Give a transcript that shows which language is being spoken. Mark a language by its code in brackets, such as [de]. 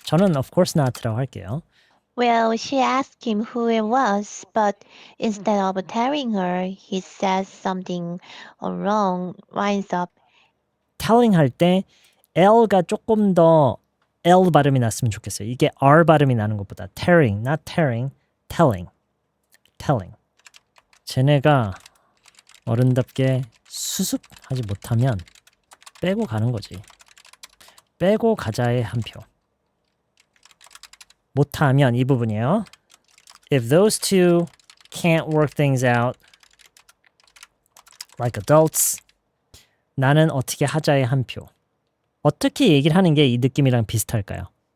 [ko] 저는 [en] of course not라고 [ko] 할게요. [en] Well, she asked him who it was, but instead of telling her, he says something wrong, winds up. [ko] telling 할 때 L가 조금 더 L 발음이 났으면 좋겠어요. 이게 R 발음이 나는 것보다 [en] telling, not tearing, telling. [ko] 쟤네가 어른답게 수습하지 못하면 빼고 가는 거지. 빼고 가자의 한 표. 못하면 이 부분이에요. [en] If those two can't work things out like adults, [ko] 나는 어떻게 하자의 한 표. 어떻게 얘기를 하는 게 이 느낌이랑 비슷할까요?